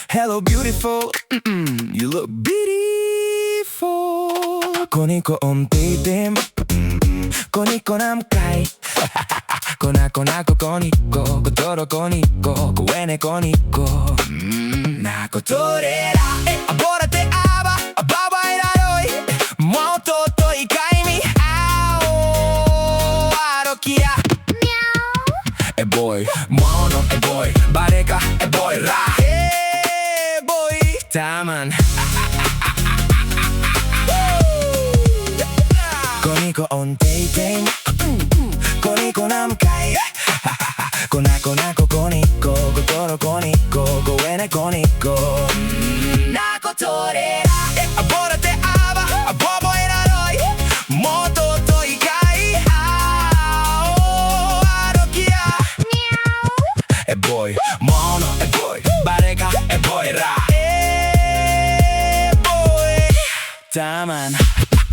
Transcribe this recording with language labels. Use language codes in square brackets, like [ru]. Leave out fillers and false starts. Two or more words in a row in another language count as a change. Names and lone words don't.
[en] Hello beautiful, you look beautiful. [gil] Ko Niko on tiitim, ko Niko namkai. Ko Nako ko Niko, ko Toro ko Niko, ko Wene ko Niko. Nako torera, abora te aba, ababa iraroi. Moto to ikai mi ao arokia. E boy, mono e boy, bareka e boy ra. E boy, taman. Ko Niko on tiitim, ko Niko namkai. Ko Nako ko Niko, ko Toro ko Niko, ko Wene ko Niko. Nako torera, abora te aba, abobo iraroi. Moto to ikai ao arokia. E boy, mono e boy, bareka e boy ra. E boy, taman.